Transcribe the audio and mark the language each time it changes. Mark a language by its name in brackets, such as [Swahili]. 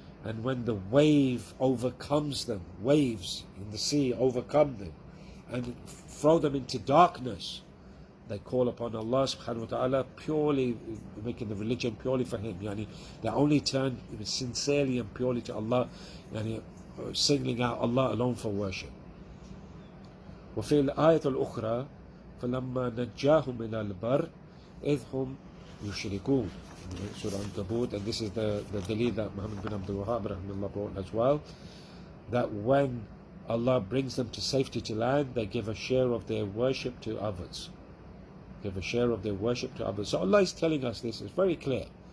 [English] And when the wave overcomes them, waves in the sea overcome them and throw them into darkness, they call upon Allah subhanahu wa ta'ala, purely making the religion purely for Him. They only turn sincerely and purely to Allah, singling out Allah alone for worship. [Arabic] وفي الآية الأخرى فلما نجاهم إلى البر إذ هم يشركون. [English] Surah Al-Qawā'id, and this is the dalil that Muhammad bin Abdul Wahhab brought as well, that when Allah brings them to safety to land, they give a share of their worship to others. Give a share of their worship to others. So Allah is telling us this. It's very clear.